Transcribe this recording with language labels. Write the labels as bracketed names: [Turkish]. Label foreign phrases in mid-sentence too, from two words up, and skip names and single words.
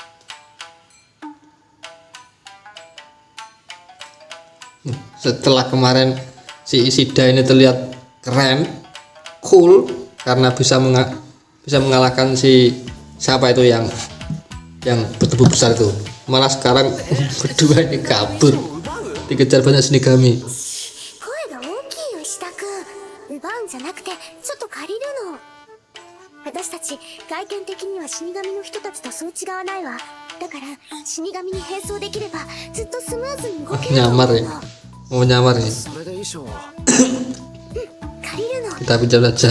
[Indonesian] Setelah kemarin si Ishida ini terlihat keren, cool karena bisa mengalahkan si siapa itu yang bertubuh besar itu, malah sekarang berdua ini kabur dikejar banyak Shinigami. [Japanese] 声が大きいよ、石田君。奪うんじゃなくて、ちょっと借りるの。私たち外見的には死神の人たちとそう違わないわ。だから死神に変装できればずっとスムーズに動けると思う [Indonesian] Nyamar ya, [Japanese] の。 [Indonesian] mau nyamar ya. [Japanese] 借りるの。 [Indonesian] Kita pinjam saja.